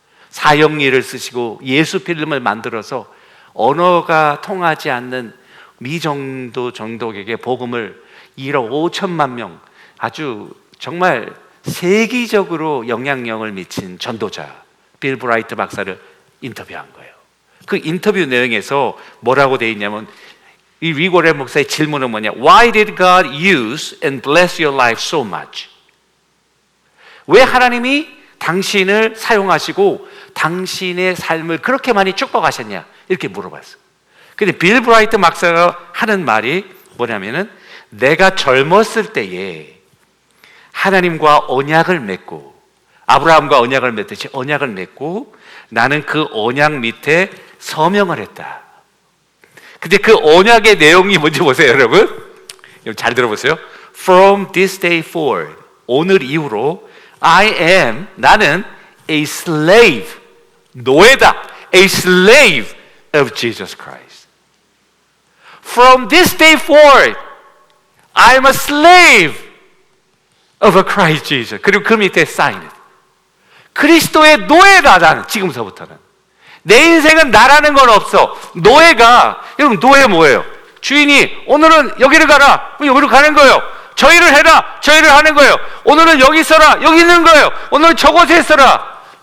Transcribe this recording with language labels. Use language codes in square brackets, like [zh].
[ko] 사형리를 쓰시고 예수 필름을 만들어서 언어가 통하지 않는 미정도 정독에게 복음을 1억 5천만 명, 아주 정말 세계적으로 영향력을 미친 전도자 빌 브라이트 박사를 인터뷰한 거예요. 그 인터뷰 내용에서 뭐라고 되어 있냐면, 이 릭 워렌 목사의 질문은 뭐냐? [en] Why did God use and bless your life so much? [ko] 왜 하나님이 당신을 사용하시고 당신의 삶을 그렇게 많이 축복하셨냐? 이렇게 물어봤어요. 근데 빌 브라이트 박사가 하는 말이 뭐냐면은, 내가 젊었을 때에 하나님과 언약을 맺고, 아브라함과 언약을 맺듯이 언약을 맺고 나는 그 언약 밑에 서명을 했다. 근데 그 언약의 내용이 뭔지 보세요, 여러분. 잘 들어보세요. [en] From this day forward, [ko] 오늘 이후로 나는 [en] a slave, [ko] 노예다, [en] a slave of Jesus Christ. From this day forward, I'm a slave of a Christ Jesus. [ko] 그리고 그 밑에 [en] sign it. [ko] 그리스도의 노예다, 나는 지금서부터는. 내 인생은 나라는 건 없어. 노예가, 여러분, 노예 뭐예요? 주인이 오늘은 여기를 가라, 여기로 가는 거예요. 저 일을 해라, 저 일을 하는 거예요. 오늘은 여기 있어라, 여기 있는 거예요. 오늘은 저곳에 있어라.